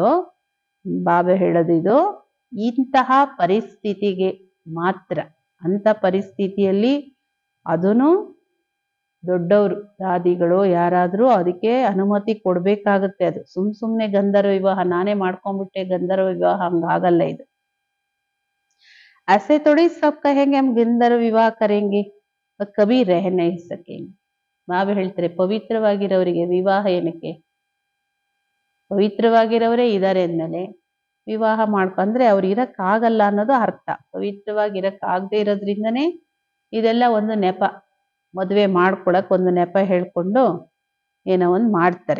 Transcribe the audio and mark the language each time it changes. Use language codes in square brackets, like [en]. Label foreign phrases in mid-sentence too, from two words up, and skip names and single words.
[kn] ಬಾಬಾ ಹೇಳೋದು ಇದು ಇಂತಹ ಪರಿಸ್ಥಿತಿಗೆ ಮಾತ್ರ. ಅಂತ ಪರಿಸ್ಥಿತಿಯಲ್ಲಿ ಅದನ್ನು ದೊಡ್ಡವರು ದಾದಿಗಳು ಯಾರಾದ್ರೂ ಅದಕ್ಕೆ ಅನುಮತಿ ಕೊಡ್ಬೇಕಾಗತ್ತೆ. ಅದು ಸುಮ್ನೆ ಗಂಧರ್ವ ವಿವಾಹ ನಾನೇ ಮಾಡ್ಕೊಂಡ್ಬಿಟ್ಟೆ ಗಂಧರ್ವ ವಿವಾಹ ಹಂಗಾಗಲ್ಲ ಇದು. [hi] ऐसे थोड़ी सब कहेंगे हम गंधर्व विवाह करेंगे और कभी रह नहीं सकेंगे. [kn] ಬಾಬಾ ಹೇಳ್ತಾರೆ ಪವಿತ್ರವಾಗಿರೋರಿಗೆ ವಿವಾಹ ಏನಕ್ಕೆ? ಪವಿತ್ರವಾಗಿರೋರೇ ಇದ್ದಾರೆ ಅಂದ್ಮೇಲೆ ವಿವಾಹ ಮಾಡ್ಕೊಂಡ್ರೆ ಅವ್ರು ಇರಕ್ಕಾಗಲ್ಲ ಅನ್ನೋದು ಅರ್ಥ. ಪವಿತ್ರವಾಗಿರಕ್ಕಾಗದೆ ಇರೋದ್ರಿಂದನೇ ಇದೆಲ್ಲ ಒಂದು ನೆಪ. ಮದುವೆ ಮಾಡ್ಕೊಳಕ್ ಒಂದು ನೆಪ ಹೇಳ್ಕೊಂಡು ಏನೋ ಒಂದು ಮಾಡ್ತಾರೆ.